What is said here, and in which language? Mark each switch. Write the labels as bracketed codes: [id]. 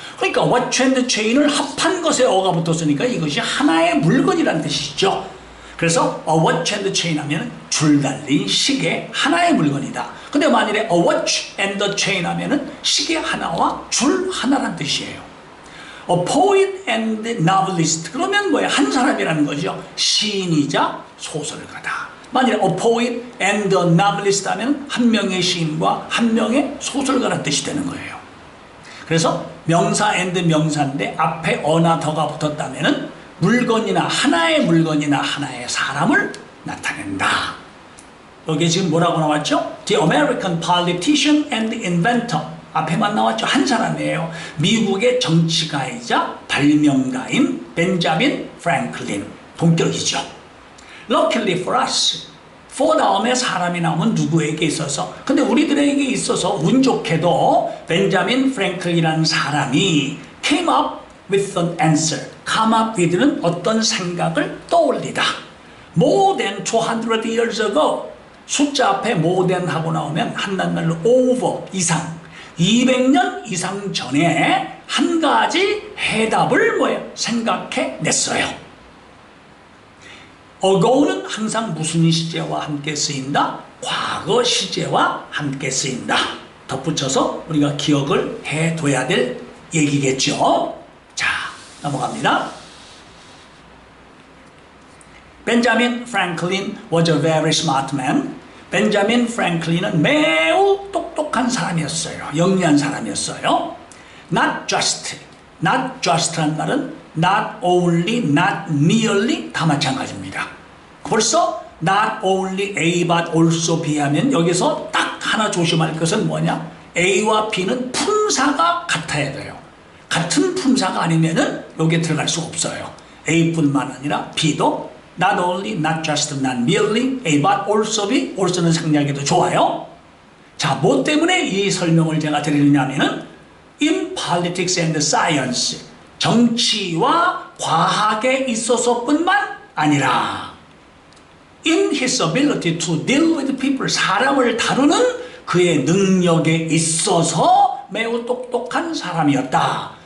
[ko] 그러니까 watch and chain을 합한 것에 어가 붙었으니까 이것이 하나의 물건이라는 뜻이죠. 그래서 a watch and chain 하면 줄 달린 시계 하나의 물건이다. 근데 만일에 a watch and a chain 하면은 시계 하나와 줄 하나란 뜻이에요. a poet and novelist 그러면 뭐야? 한 사람이라는 거죠. 시인이자 소설가다. 만일에 a poet and a novelist 하면 한 명의 시인과 한 명의 소설가라는 뜻이 되는 거예요. 그래서 명사 and 명사인데 앞에 어나 더가 붙었다면은 물건이나 하나의 물건이나 하나의 사람을 나타낸다. 여기 지금 뭐라고 나왔죠? [en] The American politician and inventor. [ko] 앞에만 나왔죠. 한 사람이에요. 미국의 정치가이자 발명가인 벤자민 프랭클린. [en] 본격이죠. Luckily for us. [ko] for 다음에 사람이 나오면 누구에게 있어서. 근데 우리들에게 있어서 운 좋게도 벤자민 프랭클린이라는 사람이 came up with an answer. come up with는 어떤 생각을 떠올리다. [en] More than 200 years ago. [ko] 숫자 앞에 more than 하고 나오면 한단말로 over, 이상. 200년 이상 전에 한 가지 해답을 생각해 냈어요. ago는 항상 무슨 시제와 함께 쓰인다? 과거 시제와 함께 쓰인다. 덧붙여서 우리가 기억을 해둬야 될 얘기겠죠. 자, 넘어갑니다. [en] Benjamin Franklin was a very smart man. [ko] 벤자민 프랭클린은 매우 똑똑한 사람이었어요. 영리한 사람이었어요. Not just란 말은 not only, not merely 다 마찬가지입니다. 벌써 not only A but also B 하면 여기서 딱 하나 조심할 것은 뭐냐? A와 B는 품사가 같아야 돼요. 같은 품사가 아니면은 여기에 들어갈 수 없어요. A뿐만 아니라 B도 not only, not just, not merely, A but also B, also는 생략해도 좋아요. 자, 뭐 때문에 이 설명을 제가 드리느냐면은 in politics and science, 정치와 과학에 있어서뿐만 아니라 in his ability to deal with people, 사람을 다루는 그의 능력에 있어서 매우 똑똑한 사람이었다.